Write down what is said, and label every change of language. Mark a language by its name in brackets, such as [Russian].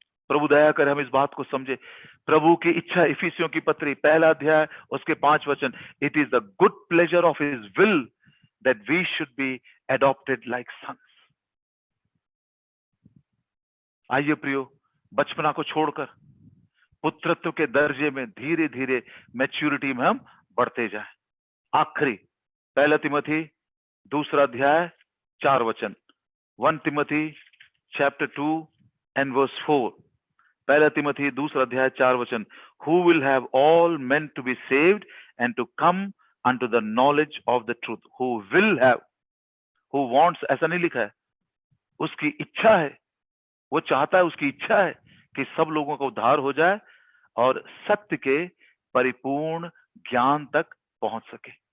[Hindi] प्रभु दया कर हम इस बात को समझे। प्रभु की इच्छा, इफिसियों की पत्री 1 अध्याय उसके 5 वचन, [English] It is the good pleasure of his will that we should be adopted like sons. [Hindi] आइए प्रियो, बचपना को छोड़कर पुत्रत्व के दर्जे में धीरे धीरे मैच्योरिटी में हम बढ़ते जाएं। आखिरी 1 तिमोथी 2 अध्याय 4 वचन, [English] 1 Timothy chapter 2 and verse 4, [Hindi] 1 Timothy 2 अध्याय 4 वचन, [English] who will have all men to be saved and to come unto the knowledge of the truth. Who will have, who wants [Hindi] ऐसा नहीं लिखा है, उसकी इच्छा है, वो चाहता है, उसकी इच्छा है कि सब लोगों का उद्धार हो जाए और सत्य के परिपूर्ण ज्ञान तक पहुंच सके।